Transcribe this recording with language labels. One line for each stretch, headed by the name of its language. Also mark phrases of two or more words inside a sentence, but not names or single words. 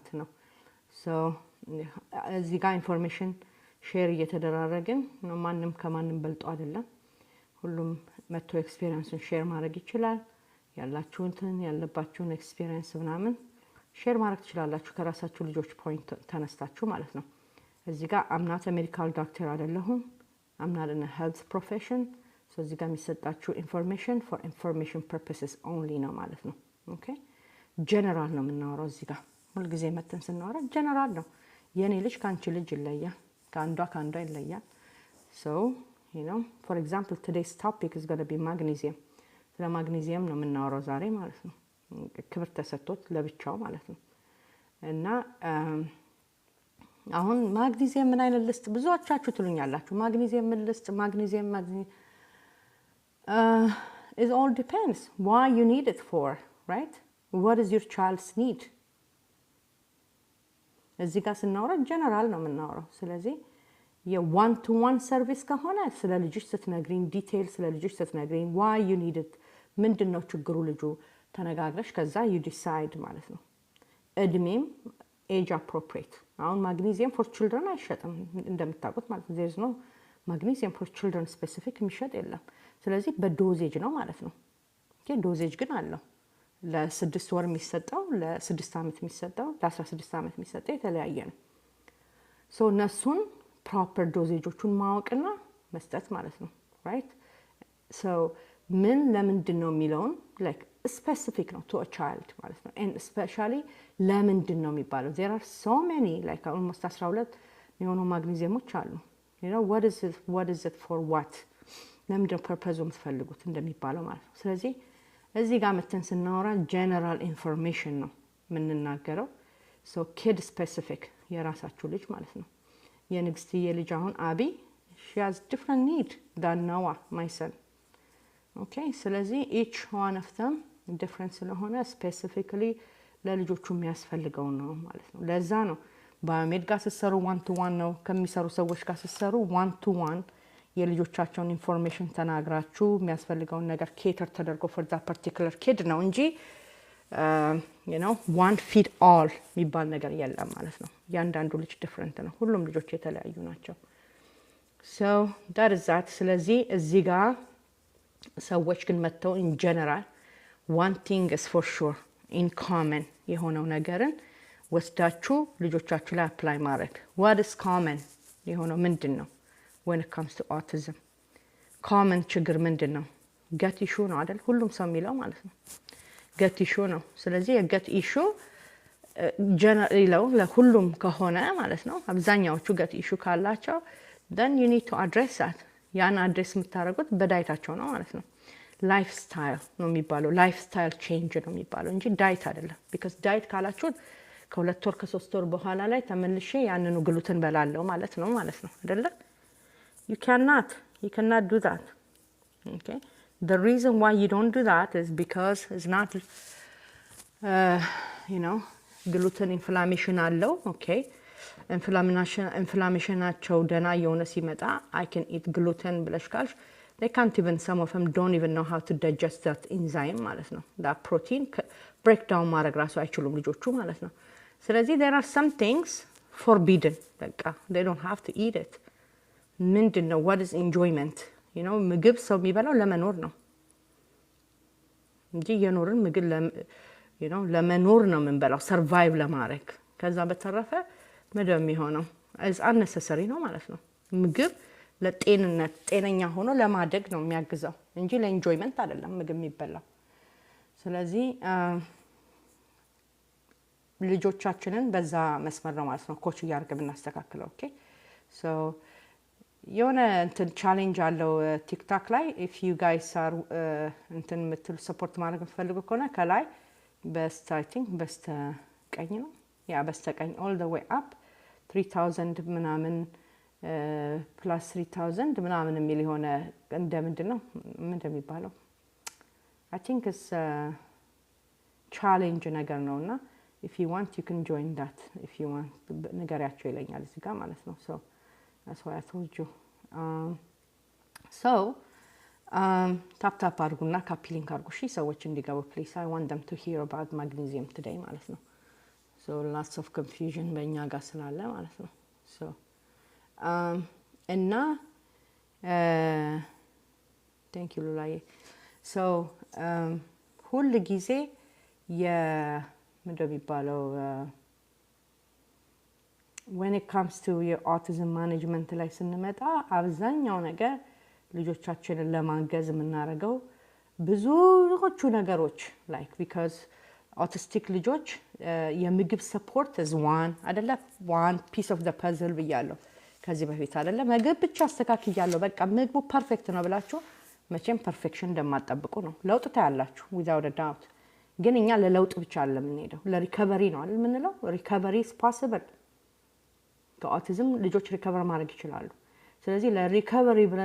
Amharic: ነው። so እዚህ ጋር
English: information share
Amharic: እየተደራረግን ነው። ማንንም ከማንንም በልጦ አይደለም። ሁሉም መጥቶ
English: experience share
Amharic: ማድረግ ይችላል። ያለባችሁን ኤክስፒሪየንስ ምናምን ሼር ማድረግ ትችላላችሁ ከራሳችሁ ልጆች ፖይንት ተነስታችሁ ማለት ነው። እዚህ ጋር
English: I'm not a medical doctor
Amharic: አይደለሁም።
English: I'm not in a health profession.
Amharic: so እዚህ ጋር የሚሰጣችሁ ኢንፎርሜሽን
English: for information purposes only
Amharic: ነው ማለት ነው።
English: okay general
Amharic: ነው የምናወራው እዚህ ጋር ሁልጊዜ መተን ስናወራ ጀነራል ነው። የኔ ልጅ ካንቺ ልጅ ይለያል፣ ከአንዷ ይለያል።
English: so you know for example today's topic is going to be magnesium።
Amharic: ስለ ማግኔዚየም ነው የምናወራው ዛሬ ማለት ነው። ክብር ተሰጥቶት ለብቻው ማለት ነው። እና አሁን ማግኔዚየም ምን አይነት ልስጥ ብዙዎቻችሁ ትሉኛላችሁ። ማግኔዚየም ምን ልስጥ?
English: ማግኔዚየም it all depends why you need it for, right? What is your child's need?
Amharic: እዚህ ጋር ስናወራ ጀነራል ነው የምናወራው። ስለዚህ
English: one to one service
Amharic: ከሆነ ስለ ልጅሽ ስትነግሪኝ ዲቴይል ስለ ልጅሽ ስትነግሪኝ
English: why you need it
Amharic: ምንድነው ችግሩ ልጁ ተነጋግረሽ ከዛ
English: you decide
Amharic: ማለት ነው። እድሜም
English: age appropriate።
Amharic: አሁን ማግኔዚየም
English: for children
Amharic: አይሸጥም እንደምታውቁት ማለት ነው።
English: there is no magnesium for children specific
Amharic: የሚሸጥ የለም። ስለዚህ በዶዜጅ ነው ማለት ነው።
English: okay dosage
Amharic: ግን አለው። ለ6 ወር የሚሰጠው ለ6 ዓመት የሚሰጠው ለ16 ዓመት የሚሰጠው የተለያየ ነው። ሶ እነሱን
English: proper dosages
Amharic: ማወቅና መስጠት ማለት ነው።
English: right so
Amharic: ምን ለምንድን ነው የሚለውን
English: like specific
Amharic: ነው
English: to a child
Amharic: ማለት ነው።
English: and especially
Amharic: ለምንድን ነው የሚባለው
English: there are so many like almost 12
Amharic: የሆኑ ማግኔዚየሞች አሉ።
English: you know what is it for what
Amharic: ለምንድን ነው ፐርፐዙ የምትፈልጉት እንደሚባለው ማለት ነው። ስለዚህ እዚህ ጋር መተን ስናወራ
English: general information
Amharic: ነው የምንናገረው።
English: so kid specific
Amharic: የራሳችሁ ልጅ ማለት ነው። የንግስትዬ ልጅ አሁን አቢ
English: she has different need than Noah my son.
Amharic: okay ስለዚህ
English: each one of them different
Amharic: ስለሆነ specifically ለልጆቹ የሚያስፈልገው ነው ማለት ነው። ለዛ ነው ባዮሜድ ጋር ሲሰሩ
English: one to one
Amharic: ነው ከሚሰሩ ሰዎች ጋር ሲሰሩ
English: one to one
Amharic: የልጆቻቸውን ኢንፎርሜሽን ተናግራችሁ የሚያስፈልገውን ነገር ኬተር ተደርጎ
English: for that particular kid
Amharic: ነው እንጂ
English: you know one fit all
Amharic: የሚባል ነገር የለም ማለት ነው። ያንዳንዱ ልጅ ዲፈረንት ነው። ሁሉም ልጆች የተለያዩ ናቸው።
English: so that is that።
Amharic: ስለዚህ እዚህ ጋር ሰዎች ግን መተው
English: in general one thing is for sure in common
Amharic: የሆነው ነገርን ወስዳችሁ ልጆቻችሁ ላይ apply ማድረግ።
English: what is common
Amharic: የሆነው ምንድን ነው?
English: when it comes to autism common
Amharic: ችግር ምንድን ነው?
English: gut issue
Amharic: ነው አይደል? ሁሉም ሰው የሚለው ማለት ነው
English: gut issue
Amharic: ነው። ስለዚህ የ
English: gut issue
Amharic: generally ለሁሉም ከሆነ ማለት ነው አብዛኛዎቹ
English: gut issue
Amharic: ካላቸው
English: then you need to address that።
Amharic: ያን አድሬስ የምታደርጉት በዳይታቸው ነው ማለት ነው።
English: life style
Amharic: ነው የሚባለው።
English: life style change
Amharic: ነው የሚባለው እንጂ ዳይት አይደለም። because ዳይት ካላችሁት ከ2 ወር ከ3 ወር በኋላ ላይ ተመልሼ ያንኑ ግሉትን በላለው ማለት ነው አይደለ?
English: You cannot do that. okay the reason why you don't do that is because it's not you know gluten inflammation አለው። okay inflammationናቸው
Amharic: ደና የሆነ ሲመጣ
English: I can eat gluten
Amharic: ብለሽ ካልሽ
English: they can't even some of them don't even know how to digest that enzyme
Amharic: ማለት ነው።
English: that protein break down
Amharic: ማድረግ ራሱ አይችሉም ልጆቹ ማለት ነው። ስለዚህ
English: there are some things forbidden በቃ they don't have to eat it።
Amharic: ምንድን ነው
English: what is enjoyment you know
Amharic: ምግብ ሰው የሚበላው ለመኖር ነው እንጂ የኖርን ምግብ
English: you know
Amharic: ለመኖር ነው የምንበላው survive ለማድረግ። ከዛ በተረፈ ምንድነው የሚሆነው
English: is unnecessary
Amharic: ነው ማለት ነው። ምግብ ለጤንነት ጤነኛ ሆኖ ለማደግ ነው የሚያግዘው እንጂ ለኢንጆይመንት አይደለም ምግብ የሚበላው። ስለዚህ ልጆቻችንን በዛ መስመር ነው ማለት ነው ኮች እያደረግን እናስተካክለው።
English: okay so
Amharic: የሆነ እንትን ቻሌንጅ አለው ቲክቶክ ላይ
English: if you guys are
Amharic: እንትን የምትሉ ሰፖርት ማድረግ የምትፈልጉ ከሆነ ከላይ
English: I think
Amharic: በስተቀኝ ነው ያ በስተቀኝ
English: all the way up 3000 ምናምን plus 3000
Amharic: ምናምን የሚል የሆነ እንደምንድነው ምን እንደሚባለው
English: I think it's challenge
Amharic: ነገር ነውና
English: if you want you can join that if you want
Amharic: ነገራቸው ይለኛል እዚህ ጋር ማለት ነው።
English: so that's why I told you so tap
Amharic: አድርጉና ካፒ ሊንክ አድርጉ እሺ ሰዎች እንዲገቡ
English: please I want them to hear about magnesium today
Amharic: ማለት ነው።
English: so lots of confusion
Amharic: በእኛ ጋር ስላለ ማለት ነው።
English: so እና thank you ሉላዬ so
Amharic: ሁሉ ጊዜ ምንድነው የሚባለው
English: when it comes to your autism management
Amharic: ላይ ስንመጣ አብዛኛው ነገር ልጆቻችንን ለማገዝ የምናደርገው ብዙዎቹ ነገሮች
English: like because autistic
Amharic: ልጆች የምግብ
English: support is one piece of the puzzle
Amharic: ብያለሁ ከዚህ በፊት አይደለ ምግብ ብቻ አስተካክያለሁ በቃ ምግቡ ፐርፌክት ነው ብላችሁ መቼም ፐርፌክሽን እንደማትጠብቁ ነው ለውጥ ታያላችሁ
English: without a doubt
Amharic: ግን እኛ ለለውጥ ብቻ አይደለም የምንሄደው ለሪከቨሪ ነው አይደል የምንለው
English: recovery is possible
Amharic: ከኦቲዝም ልጆች ሪከቨር ማድረግ ይችላሉ ስለዚህ ለሪከቨሪ ብለን